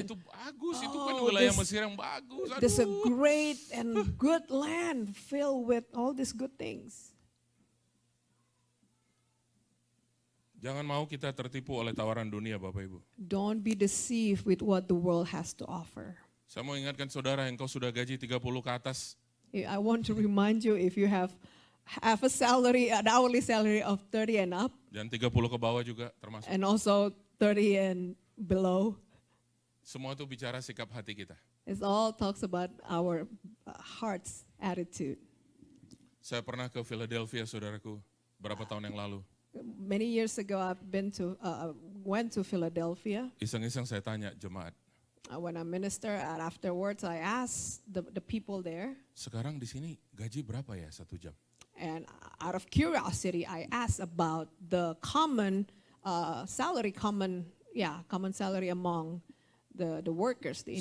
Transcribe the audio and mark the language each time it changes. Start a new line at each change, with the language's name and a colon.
Indonesian: itu bagus, itu kan wilayah Mesir yang bagus.
English: This is a great and good land filled with all these good things.
Indonesian: Jangan mau kita tertipu oleh tawaran dunia, Bapak Ibu.
English: Don't be deceived with what the world has to offer.
Indonesian: Saya mau ingatkan saudara yang kau sudah gaji 30 ke atas.
English: I want to remind you, if you have a salary, an hourly salary of 30 and up,
Indonesian: Dan 30 ke bawah juga termasuk.
English: and also 30 and below,
Indonesian: Semua itu bicara sikap hati kita.
English: it all talks about our heart's attitude.
Indonesian: Saya pernah ke Philadelphia, saudaraku, berapa tahun yang lalu.
English: Many years ago, went to Philadelphia.
Indonesian: Iseng-iseng saya tanya jemaat.
English: When I minister, and afterwards I asked the people there.
Indonesian: Sekarang di sini gaji berapa ya 1 jam?
English: And out of curiosity, I asked about the common salary among the workers, the